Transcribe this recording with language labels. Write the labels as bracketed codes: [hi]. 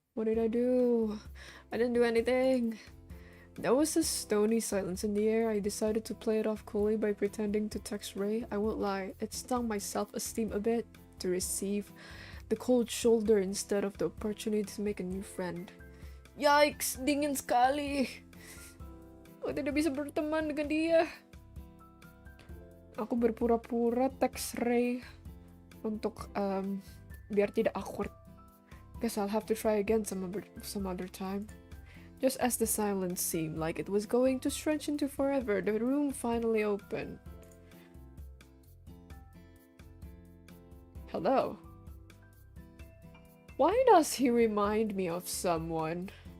[en] I didn't do anything. There was a stony silence in the air. I decided to play it off coolly by pretending to text Ray. I won't lie, it stung my self-esteem a bit to receive the cold shoulder instead of the opportunity to make a new friend. [id] Yikes! Dingin sekali! Aku tidak bisa berteman dengan dia. Aku berpura-pura teks Ray untuk biar tidak awkward. [en] Guess I'll have to try again some other time. Just as the silence seemed like it was going to stretch into forever, the room finally opened. Hello. Why does he remind me of someone?